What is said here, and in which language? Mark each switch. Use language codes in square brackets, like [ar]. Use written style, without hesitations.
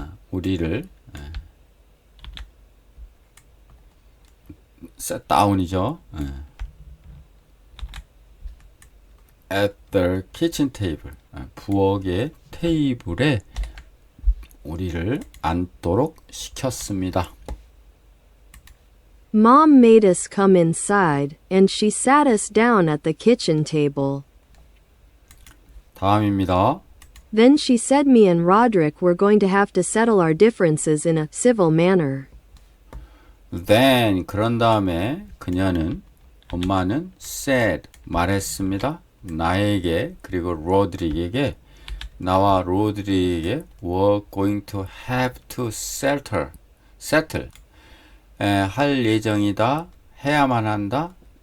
[ko] 우리를 [en] sit down [ko] 이죠. [en] at the kitchen table [ko] 부엌의 테이블에 우리를 앉도록 시켰습니다. [en] Mom made us come inside, and she sat us down at the kitchen table. [ko] 다음입니다. [en] Then she said me and Roderick were going to have to settle our differences in a civil manner. [ko] Then 그런 다음에 엄마는 said 말했습니다. 나에게 그리고 로드릭에게 나와 로드릭에게 [en] were going to have to settle [ko] 할 예정이다. 해야만 한다.